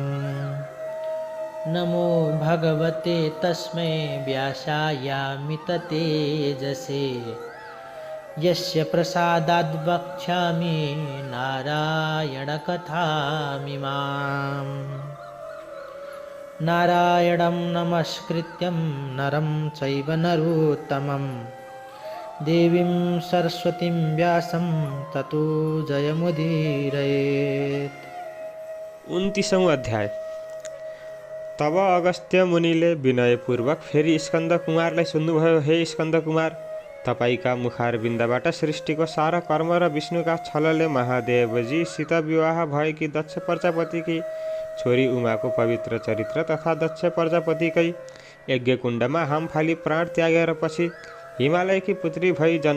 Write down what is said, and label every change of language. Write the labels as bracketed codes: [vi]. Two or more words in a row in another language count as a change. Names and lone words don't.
[sa] नमो भगवते तस्मै व्यासायामिततेजसे यस्य प्रसादाद् वक्ष्यामि नारायणकथामिमाम्। नारायणं नमस्कृत्यं नरं चैव नरोत्तमं देवीं सरस्वतीं व्यासं ततो जयमुदीरयेत्। [hi] 29वां अध्याय। [ne] तब अगस्त्य मुनिले विनयपूर्वक फेरि स्कन्द कुमारलाई सुन्नुभयो। हे स्कन्द कुमार, तपाईका मुखारविन्दबाट सृष्टिको सारा कर्म र विष्णुका छलले महादेवजीसित विवाह भएकी दक्ष प्रजापतिकी छोरी उमाको पवित्र चरित्र तथा दक्ष प्रजापतिकै यज्ञकुण्डमा हाम फाली प्राण त्यागेर पछि हिमालयकी पुत्री भई जन्म